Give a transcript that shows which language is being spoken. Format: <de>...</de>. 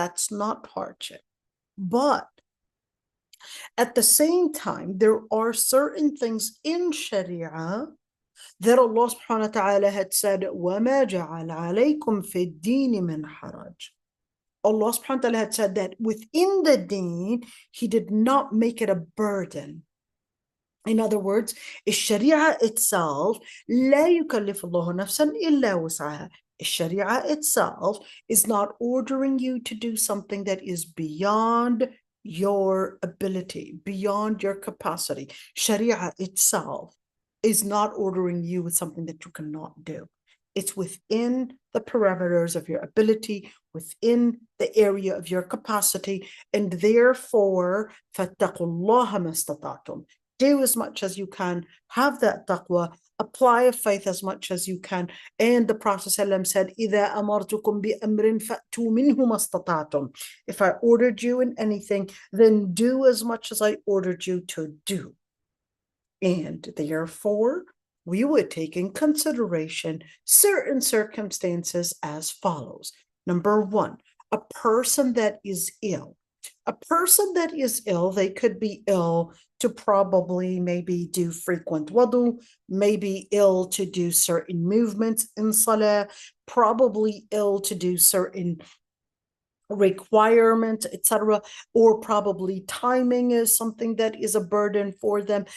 <en>That's not hardship. But at the same time, there are certain things in Sharia that Allah subhanahu wa ta'ala had said,</en> <ar>وَمَا جَعَلَ عَلَيْكُمْ فِي الدِّينِ مِنْ حَرَجٍ.</ar> <en>Allah subhanahu wa ta'ala had said that within the deen, He did not make it a burden. In other words, Sharia itself,</en> <ar>لا يكلف الله نفسا إلا وسعها.</ar> <en>Sharia itself is not ordering you to do something that is beyond your ability, beyond your capacity. Sharia itself is not ordering you with something that you cannot do. It's within the parameters of your ability, within the area of your capacity, and therefore,</en> <ar>فَاتَّقُوا اللَّهَ مَا اسْتَطَعْتُمْ.</ar> <en>Do as much as you can, have that taqwa, apply a faith as much as you can. And the Prophet ﷺ said,</en> <ar>إِذَا أَمَرْتُكُمْ بِأَمْرٍ فَأْتُوا مِنْهُ مَا اسْتَطَعْتُمْ.</ar> <en>If I ordered you in anything, then do as much as I ordered you to do. And therefore, we would take in consideration certain circumstances as follows. Number one, a person that is ill. A person that is ill, they could be ill to probably maybe do frequent wudu, maybe ill to do certain movements in salah, probably ill to do certain requirements, etc., or probably timing is something that is a burden for them.</en>